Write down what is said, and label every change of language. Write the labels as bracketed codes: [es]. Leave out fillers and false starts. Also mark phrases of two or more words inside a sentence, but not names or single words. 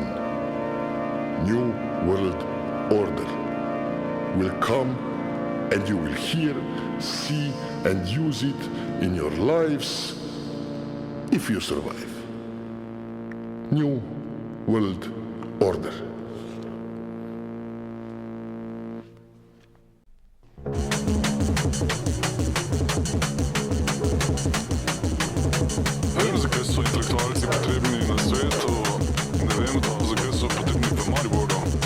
[en] New World Order will come, and you will hear, see, and use it in your lives if you survive. New World Order. [sl] Ne vem, zakaj so intelektualci potrebni na svetu, ne vem, zakaj so potrebni v Mariboru.